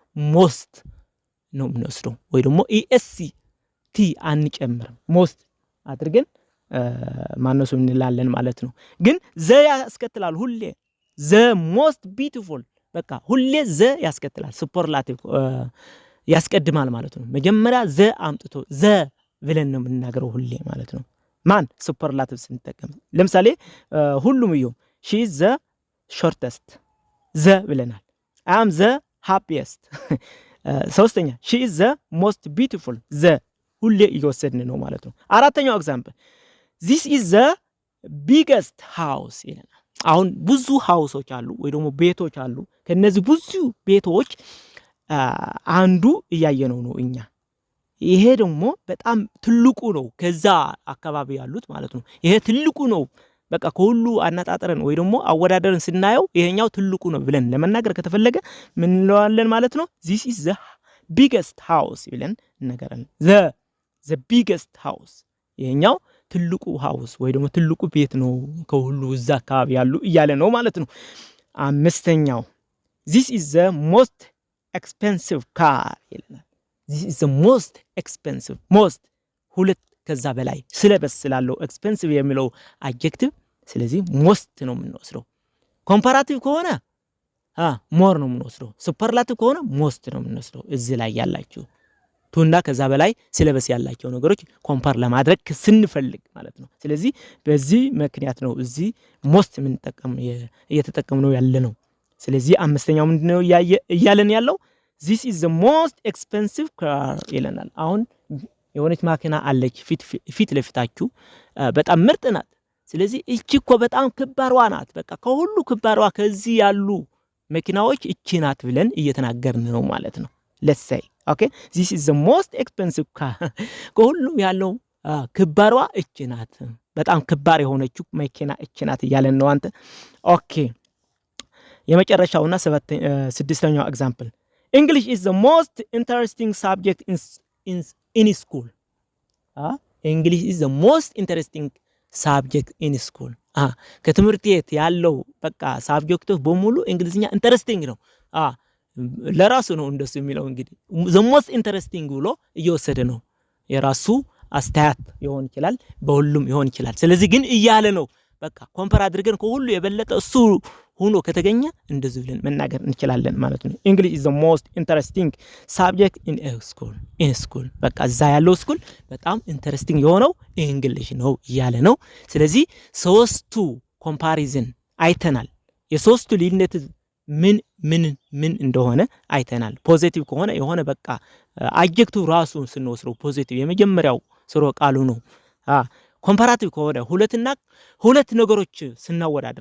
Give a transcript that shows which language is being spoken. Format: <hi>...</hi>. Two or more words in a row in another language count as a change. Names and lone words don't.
<am>ሞስት ነው የምንወስደው ወይ ደግሞ EST አንጨምርም ሞስት አድርገን ማነሱ እንላለን ማለት ነው። ግን ዘ ያስከትላል ሁሌ</am> <en>the most beautiful</en> <am>በቃ ሁሌ ዘ ያስከትላል ሱፐርላቲቭ ያስቀድማል ማለት ነው። መጀመሪያ ዘ አምጥቶ ዘ ብለን ነው የምንናገረው ሁሌ ማለት ነው። ማን ሱፐርላቲቭ ስንጠቀም ለምሳሌ ሁሉም ይሁን</am> <en>she is the shortest</en> <am>ዘ ብለናል።</am> <en>I am the happiest</en> <am>ሶስተኛ</am> <en>she is the most beautiful</en> <am>ዘ ሁሌ እየወሰድን ነው ማለት ነው። አራተኛው ኤግዛምፕል</am> <en>this is the biggest house</en> <am>ይለናል። አሁን ብዙ ሃውሶች አሉ ወይ ደግሞ ቤቶች አሉ። ከነዚህ ብዙ ቤቶች አንዱ እያየነው ነው እኛ። ይሄ ደግሞ በጣም ትልቁ ነው ከዛ አካባቢ ያሉት ማለት ነው። ይሄ ትልቁ ነው በቃ ከሁሉ አናጣጣረን ወይ ደግሞ አወዳደርን ስናየው ይሄኛው ትልቁ ነው ብለን ለመናገር ከተፈለገ ምን እንለዋለን ማለት ነው?</am> <en>this is the biggest house</en> <am>ብለን እንነገራለን።</am> <en>the biggest house</en> <am>ይሄኛው ትልቁ ሃውስ ወይ ደግሞ ትልቁ ቤት ነው ከሁሉ እዛ አካባቢ ያሉ እያለ ነው ማለት ነው። አምስተኛው</am> <en>this is the most expensive car</en> <am>ይለናል።</am> <en>this is the most expensive</en> <am>most ሁለት ከዛ በላይ ስለበስ ስላለው expensive የሚለው adjective ስለዚህ most ነው የምንወስደው። ኮምፓራቲቭ ከሆነ more ነው የምንወስደው። ሱፐርላቲቭ ከሆነ most ነው የምንወስደው። እዚህ ላይ ያላችሁ ቱና ከዛ በላይ ስለበስ ያላቸው ነገሮች ኮምፓር ለማድረግ ስንፈልግ ማለት ነው። ስለዚህ በዚህ ምክንያት ነው እዚህ most ምን እየተጠቀምነው ያለ ነው። ስለዚህ አምስተኛው ምንድነው እያለን ያለው</am> <en>this is the most expensive car</en> <am>ይለናል። አሁን የሆነች ማኪና አለች ፊት ለፊታችሁ በጣም ምርጥ ናት። ስለዚህ እቺ እኮ በጣም ከባድዋ ናት። በቃ ከሁሉ ከባድዋ ከዚህ ያሉ መኪናዎች እቺ ናት ብለን እየተናገርን ነው ማለት ነው።</am> <en>let's say okay this is the most expensive car</en> <am>ከሁሉም ያለው ከባድዋ እቺ ናት። በጣም ከባድ የሆነችው መኪና እቺ ናት እያለን ነው አንተ። ኦኬ የመጨረሻውና ስድስተኛው ኤግዛምፕል</am> <en>English is the most interesting subject in school English is the most interesting subject in school</en> <am>ከትምህርት ቤት ያለው በቃ ሳብጀክቶች በሙሉ እንግሊዝኛ ኢንተረስቲንግ ነው። ለራሱ ነው እንደሱ የሚለው እንግዲህ</am> <en>the most interesting</en> <am>ብሎ እየወሰደ ነው። የራሱ አስተያየት ይሆን ይችላል በሁሉም ይሆን ይችላል። ስለዚህ ግን እያለ ነው በቃ ኮምፓር አድርገን ከሁሉ የበለጠ እሱ ሆኖ ከተገኘ እንደዚህ ብለን መናገር እንችላለን ማለት ነው።</am> <en>English is the most interesting subject in school</en> <am>በቃ እዛ ያለው ስኩል በጣም ኢንተረስቲንግ የሆነው እንግሊሽ ነው እያለ ነው። ስለዚህ ሶስቱ ኮምፓሪዝን አይተናል። የሶስቱ ልዩነት ምን እንደሆነ አይተናል። ፖዚቲቭ ከሆነ የሆነ በቃ አድጀክቲቭ ራሱ ስንወስደው ፖዚቲቭ የመጀመሪያው ስሮ ቃሉ ነው። ኮምፓራቲቭ ከሆነ ሁለት ነገሮች ስናወዳድር</am>